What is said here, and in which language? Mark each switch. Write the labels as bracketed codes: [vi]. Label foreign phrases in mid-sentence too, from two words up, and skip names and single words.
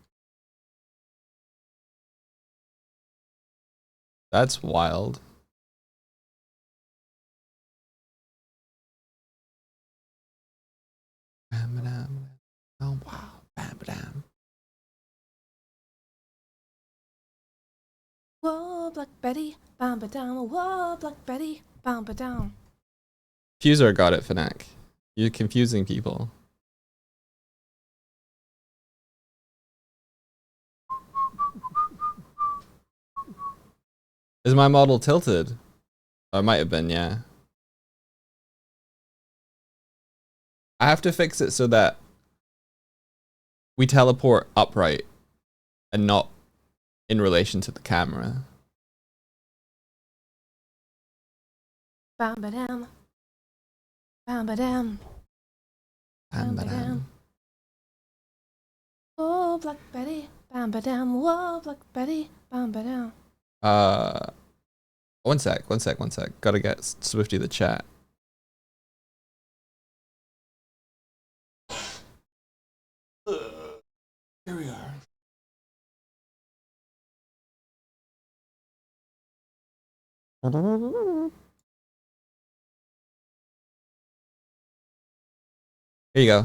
[en] That's wild. Bam-ba-dam. Oh wow. Bam-ba-dam. Whoa, Black Betty, bam ba down. Whoa, Black Betty, bam ba down. Fuser got it, Fnac. You're confusing people. Is my model tilted? Oh, it might have been, yeah. I have to fix it so that we teleport upright and not in relation to the camera. Bam ba dam. Bam ba dam. Bam ba dam. Whoa, Black Betty, bam ba dam. Whoa, Black Betty, bam ba dam. One sec. Gotta get Swifty the chat. Here we are. Here you go.